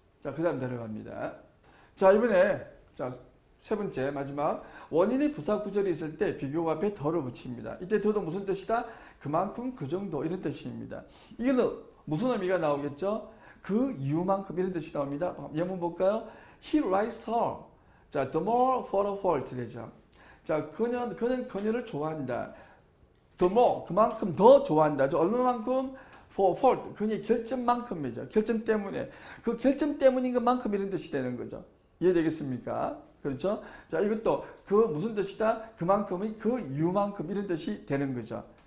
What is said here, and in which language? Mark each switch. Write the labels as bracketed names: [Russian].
[Korean] 자, 그 다음 들어갑니다. 자, 이번에 세 번째 마지막 원인의 부사 구절이 있을 때 비교급 앞에 더를 붙입니다. 이때 더도 무슨 뜻이다? 그만큼 그 정도 이런 뜻입니다. 이거는 무슨 의미가 나오겠죠? 그 이유만큼 이런 뜻이 나옵니다. [English] 예문 볼까요? He likes her. 자, the more for a fault 되죠. [Korean] 자, 그는 그녀를 좋아한다. the more 그만큼 더 좋아한다. 얼마만큼? for fault 그녀의 결점만큼이죠. 결점 때문에 그 결점 때문인 것만큼 이런 뜻이 되는 거죠. 이해되겠습니까? 그렇죠? 자, 이것도 그 무슨 뜻이다? 그만큼의 그 이유만큼 이런 뜻이 되는 거죠.